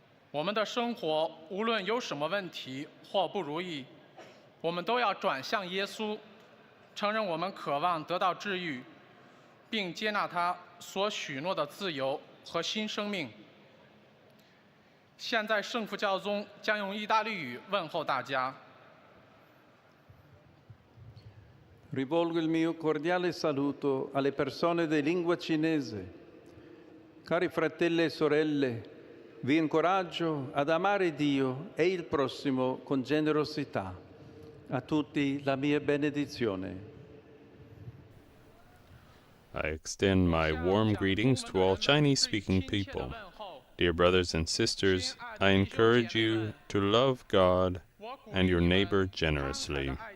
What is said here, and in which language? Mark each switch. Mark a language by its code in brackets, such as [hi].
[zh] 我们的生活无论有什么问题或不如意，我们都要转向耶稣，承认我们渴望得到治愈，并接纳他所许诺的自由和新生命。现在圣父教宗将用意大利语问候大家。 [it] Rivolgo il mio cordiale saluto alle persone di lingua cinese. Cari fratelli e sorelle, vi incoraggio ad amare Dio e il prossimo con generosità. A tutti la mia benedizione. [en] I extend my warm greetings to all Chinese-speaking people. Dear brothers and sisters, I encourage you to love God and your neighbor generously.